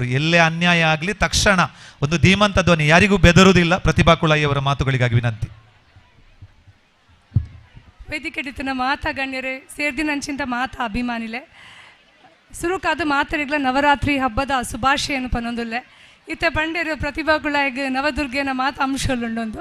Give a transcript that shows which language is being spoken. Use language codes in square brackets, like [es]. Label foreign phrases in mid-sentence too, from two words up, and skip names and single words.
[kn] ಎಲ್ಲೇ ಅನ್ಯಾಯ ಆಗಲಿ ತಕ್ಷಣ ಒಂದು ಧೀಮಂತ ಧ್ವನಿ, ಯಾರಿಗೂ ಬೆದರುವುದಿಲ್ಲ. ಪ್ರತಿಭಾ ಕುಳಾಯಿಯವರ ಮಾತುಗಳಿಗಾಗಿ ವಿನಂತಿ. [tcy] ವೇದಿಕೆಡಿತನ ಮಾತಾ ಗಣ್ಯರೇ ಸೇರ್ದಿನಂಚಿಂತ ಮಾತಾ ಅಭಿಮಾನಿಲೆ ಸುರುಕಾದ ಮಾತರಿಗಳ ನವರಾತ್ರಿ ಹಬ್ಬದ ಶುಭಾಶಯನ್ನು ಪನ್ನೊಂದುಲ್ಲೆ. ಇತ್ತೆ ಪಂಡೇರು ಪ್ರತಿಭಾ ಕುಳಾಯಿಗೆ ನವದುರ್ಗೆನ ಮಾತು ಅಂಶಲುಂಡೊಂದು.